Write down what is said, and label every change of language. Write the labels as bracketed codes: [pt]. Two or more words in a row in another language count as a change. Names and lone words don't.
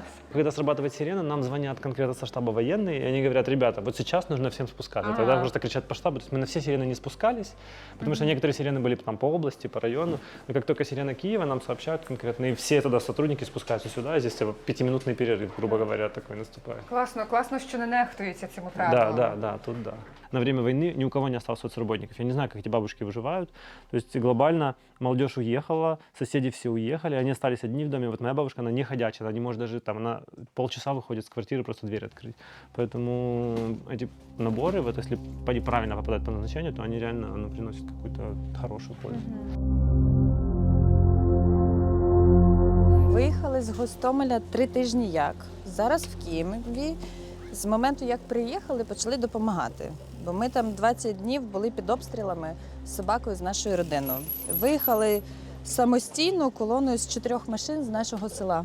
[ru] Когда срабатывает сирена, нам звонят конкретно со штаба военные, и они говорят: ребята, вот сейчас нужно всем спускаться. Тогда просто кричат по штабу. То есть мы на все сирены не спускались, потому что некоторые сирены были там по области, по району. Но как только сирена Киева, нам сообщают конкретно, и все тогда сотрудники спускаются сюда, и здесь 5-минутный перерыв, грубо говоря, такой наступает. [uk] Класно, що не нехтується цими правилами. [ru] Да, тут да. На время войны ни у кого не осталось соцработников. Я не знаю, как эти бабушки выживают. То есть глобально молодежь уехала, соседи все уехали, они остались одни в доме. Вот моя бабушка, она не ходячая, она не может даже там, она полчаса выходит с квартиры, просто дверь открыть. Поэтому эти наборы, вот если правильно попадать по назначению, то они реально приносят какую-то хорошую пользу. [uk] Виїхали з Гостомеля 3 тижні як. Зараз в Києві. З моменту, як приїхали, почали допомагати. Бо ми там 20 днів були під обстрілами з собакою, з нашою родиною. Виїхали самостійно колоною з 4 машин з нашого села.